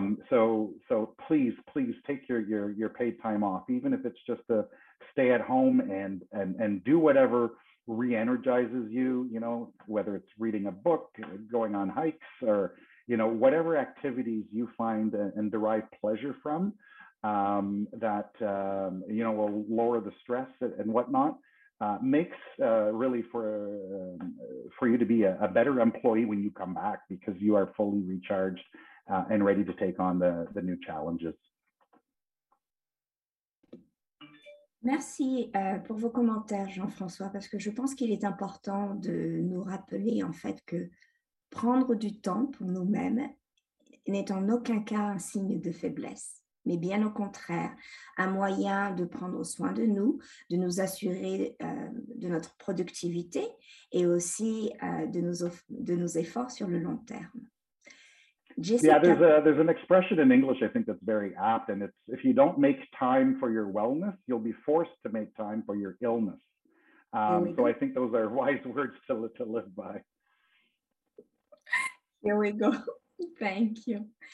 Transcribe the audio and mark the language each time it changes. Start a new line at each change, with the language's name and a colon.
English: So please take your paid time off, even if it's just to stay at home and do whatever re-energizes you, whether it's reading a book, going on hikes, or, whatever activities you find and derive pleasure from that, will lower the stress and whatnot, makes really for you to be a better employee when you come back because you are fully recharged and ready to take on the new challenges.
French: Merci pour vos commentaires, Jean-François, parce que je pense qu'il est important de nous rappeler en fait que prendre du temps pour nous-mêmes n'est en aucun cas un signe de faiblesse, mais bien au contraire, un moyen de prendre soin de nous assurer de notre productivité et aussi de nos efforts sur le long terme. Jessica.
English: Yeah, there's an expression in English I think that's very apt, and it's if you don't make time for your wellness, you'll be forced to make time for your illness. So I think those are wise words to live by. Here we go. Thank you.